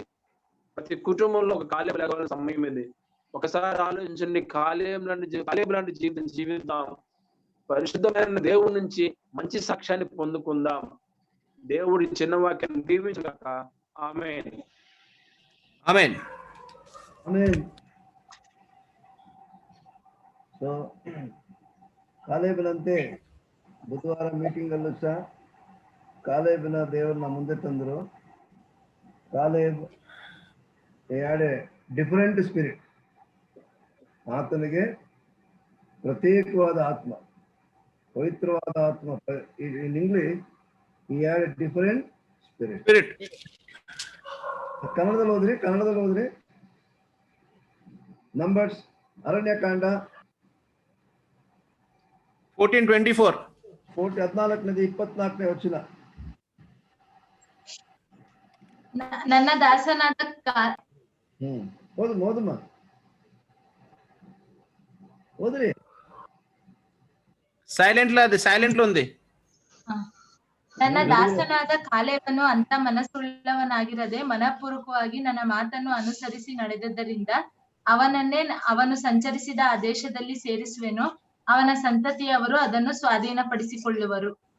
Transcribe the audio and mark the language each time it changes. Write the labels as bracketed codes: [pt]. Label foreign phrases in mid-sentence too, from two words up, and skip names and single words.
[te] ప్రతి కుటుంబంలో ఒక కాలేబు లేకపోయిన సమయం ఇది. ఒకసారి ఆలోచించండి, కాలేబు లాంటి జీవితం జీవిద్దాం. పరిశుద్ధమైన దేవుడి నుంచి మంచి సాక్ష్యాన్ని పొందుకుందాం. దేవుడి చిన్న వాక్యాన్ని దీవించగాక. ఆమేన్. [en] Amen. Amen. So, [kn] ಕಾಲೇಬನಂತೆ ಬುಧವಾರ ಮೀಟಿಂಗ್ ಅಲ್ಲೂ ಸಹ ಕಾಲೇಬನ ದೇವರನ್ನ ಮುಂದೆ ತಂದರು. [en] Caleb had a different spirit. [kn] ಆತನಿಗೆ ಪ್ರತ್ಯೇಕವಾದ ಆತ್ಮ, ಪವಿತ್ರವಾದ ಆತ್ಮ. [en] In English he had a different spirit. [kn] ಕನ್ನಡದಲ್ಲಿ ಹೋದ್ರಿ ನಂಬರ್ಸ್ ಅರಣ್ಯಕಾಂಡ 14:24. 14:24 ವಚನ. ನನ್ನ ದಾಸನಾದ ಓದಮ್ಮ ಓದ್ರಿ. [te] సైలెంట్ లో ఉంది. [kn] ನನ್ನ ದಾಸನಾದ ಕಾಲೇಬನು ಅಂತ ಮನಸ್ಸುಳ್ಳವನಾಗಿರದೆ ಮನಪೂರ್ವಕವಾಗಿ ನನ್ನ ಮಾತನ್ನು ಅನುಸರಿಸಿ ನಡೆದದ್ದರಿಂದ ಅವನು ಸಂಚರಿಸಿದ ಆ ದೇಶದಲ್ಲಿ ಸೇರಿಸುವೆನು. ಅವನ ಸಂತತಿಯವರು ಅದನ್ನು ಸ್ವಾಧೀನಪಡಿಸಿಕೊಳ್ಳುವರು.